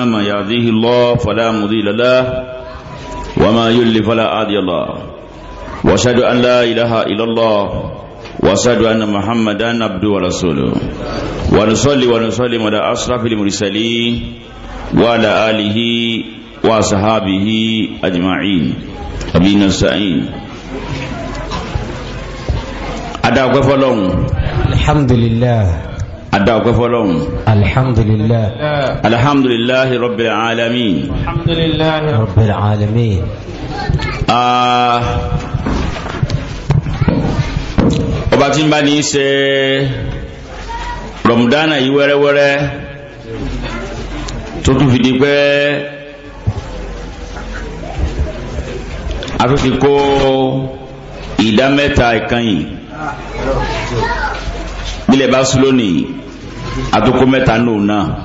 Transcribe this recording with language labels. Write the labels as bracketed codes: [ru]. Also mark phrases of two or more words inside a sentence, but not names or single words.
[ar] من يهده الله فلا مضل له وما يضلل فلا هادي له وأشهد أن لا إله إلا الله وأشهد أن محمدا عبده ورسوله ونصلي ونسلم على أشرف المرسلين وعلى آله وصحابه أجمعين. أبينا السعين أدعوك فلون الحمد لله. أدعوك فلون الحمد لله. الحمد لله رب العالمين. الحمد لله رب العالمين. [yo] ọba tí ń bá ní ṣe rọmùdánà yìí wẹ́rẹ́wẹ́rẹ́ tó tún fi di pé a tún ti kó ìdá mẹ́ta ìkànnì nílẹ̀ bá sùn lónìí a tún kó mẹ́ta nù náà.